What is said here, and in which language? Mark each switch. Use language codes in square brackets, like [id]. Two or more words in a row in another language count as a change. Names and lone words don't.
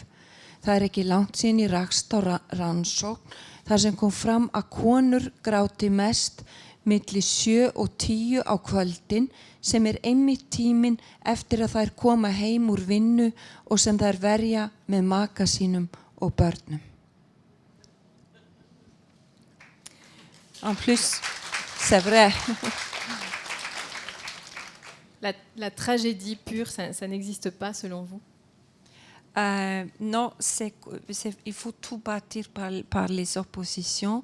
[is] Það ekki langt síðan ég rakst á rannsókn þar sem kom fram að konur gráti mest milli 7 og 10 á kvöldin sem einmitt tíminn eftir að þær koma heim úr vinnu og sem þær verja með maka sínum og börnum. [fr] En plus, c'est vrai. La tragédie pure, ça n'existe pas selon vous? Non, il faut tout bâtir par les oppositions.